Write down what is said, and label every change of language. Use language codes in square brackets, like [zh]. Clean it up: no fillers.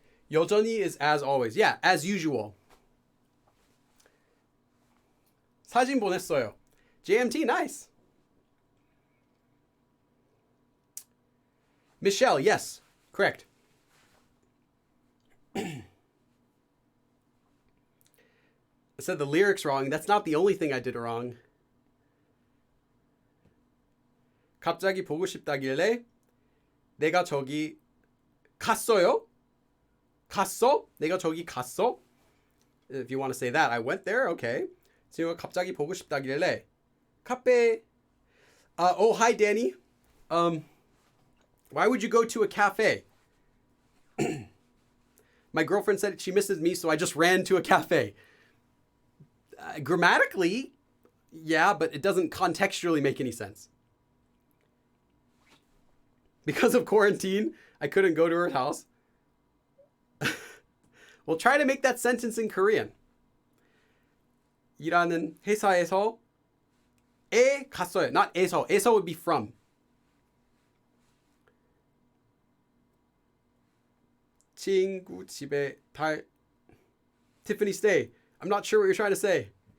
[en] 여전히 is as always. Yeah, as usual. [ko] 사진 보냈어요. [en] JMT, nice. Michelle, yes, correct. I said the lyrics wrong. That's not the only thing I did wrong. [ko] 갑자기 보고 싶다길래 내가 저기 갔어요? 갔어? 내가 저기 갔어? [en] If you want to say that, I went there. Okay. [ko] 지금 갑자기 보고 싶다길래 카페. [en] Oh, hi, Danny. Why would you go to a cafe? My girlfriend said she misses me, so I just ran to a cafe. Grammatically, yeah, but it doesn't contextually make any sense. Because of quarantine, I couldn't go to her house. We'll try to make that sentence in Korean. [ko] 일하는 회사에서 에 갔어요. [en] Not 에서. 에서 would be from. [ko] 친구 집에 Tiffany, stay. [en] I'm not sure what you're trying to say.